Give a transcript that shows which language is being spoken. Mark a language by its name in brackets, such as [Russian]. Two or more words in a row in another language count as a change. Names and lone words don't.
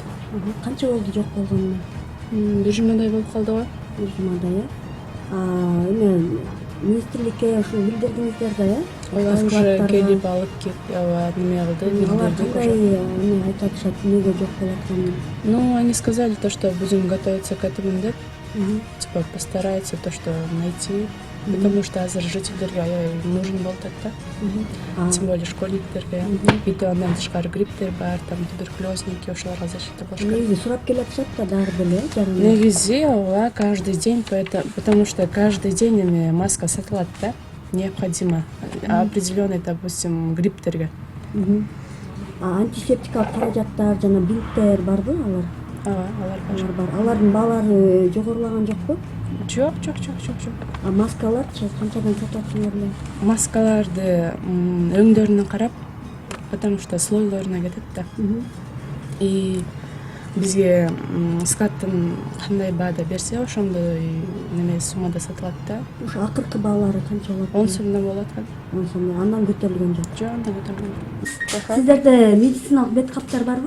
[Kyrgyz] Канча болду жок болгонуна? Бир жумадай болуп калды го. Бир жумадай, эме министрликке ошо билдирдиңиздер да, Ооба, уже келип алып неме кылды, Алар билдирди кандай уже. эме айтып атышат, эмнеге жок болуп атканын? [Russian] Ну, они сказали то, что будем готовиться к этому, да? Типа постараются то, что найти. Потому что [Kyrgyz] азыр жительдерге аябай нужен болуп атат да. [Russian] Тем более школьниктерге. И то [Kyrgyz] андан тышкары грипптер бар, там туберкулезники, ошолорго защита болуш керек. Негизи сурап келип атышат да дагы деле, жарым. Негизи ооба [Russian] каждый день, потому что каждый день [Kyrgyz] эме маска сатылат да. [Russian] Необходимо определенный, допустим, [Kyrgyz] грипптерге. Антисептикалык каражаттар жана бинттер барбы алар? Ооба, алар бар. Алар бар. Алардын баалары жогорулаган жокпу? Жок. Маскаларчы канчадан сатып атсыңар эле? Маскаларды өңдөрүнө карап, [Russian] потому что [Kyrgyz] слойлоруна кетет да. И бизге скаттын кандай баада берсе, ошондой неме суммада сатылат да. Ошо акыркы баалары канча болот? 10 сомдон болот. 10 сом. Андан көтөрүлгөн жок. Жок, андан көтөрүлгөн. Сиздерде медициналык бет каптар барбы?